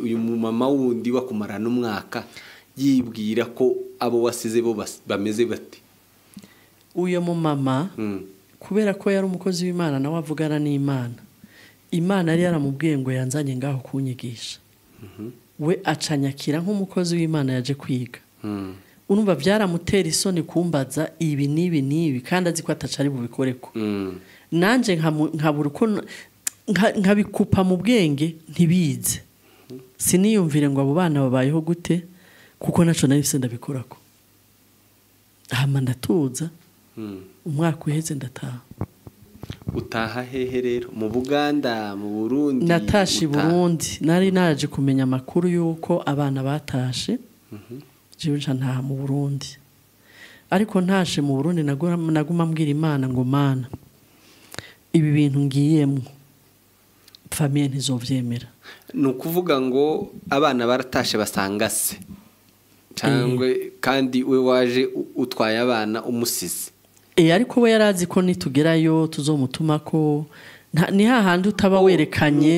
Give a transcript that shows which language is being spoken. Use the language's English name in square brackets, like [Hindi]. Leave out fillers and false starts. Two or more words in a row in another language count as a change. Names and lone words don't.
[Rundi] Uyu mama wundi wakumara n'umwaka yibwira ko abo wasize bo bameze bate? Uyu mama kubera ko yari umukozi w'Imana nawe avugana n'Imana, Imana yari yaramubwiye ngo yanzanye ngaho kunyigisha. We acanyakira nk'umukozi w'Imana yaje kwiga. Urumva byaramutera isoni kumbaza ibi nibi kandi azi ko atacari bubikoreko. Nanje nkabura uko nkabikupa mu bwenge ntibize. Siniyumvire ngo abo bana babayeho gute, kuko naco nari se ndabikorako. Hama ndatuza, umwaka uheze ndataha. Utaha hehe rero? Mu Buganda, mu Burundi? Natashe Burundi, nari naje kumenya amakuru yuko abana batashe. Jewe ntaha mu Burundi. Ariko ntashe mu Burundi naguma mbwira Imana ngo Mana, ibi bintu ngiyemo famille ntizovyemera. Nukuvuga ngo abana baratashe basanga se, cyangwe kandi we waje utwaye abana umusize. Ariko we yarazi ko nitugerayo tuzomutuma ko ni hahandi utaba werekanye.